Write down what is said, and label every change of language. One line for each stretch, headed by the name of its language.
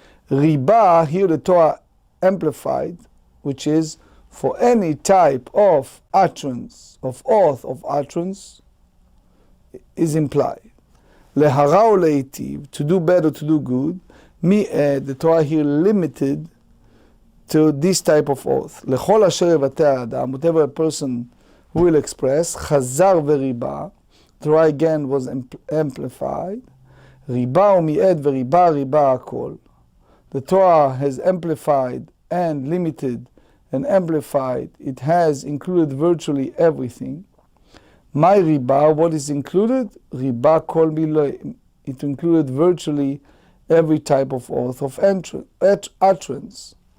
English: Riba, here the Torah amplified, which is for any type of utterance, of oath, of utterance, is implied. Lehara or leitiv, to do bad or to do good. The Torah here limited to this type of oath.
Hebrew: לכל אשר יבטא האדם,
English: whatever a person will express,
Hebrew: חזר וריבה,
English: Torah again was amplified,
Hebrew: ריבה ומיעט וריבה ריבה הכל.
English: The Torah has amplified and limited and amplified. It has included virtually everything. My riba, what is included? Riba kol miloi. It included virtually every type of oath of utterance.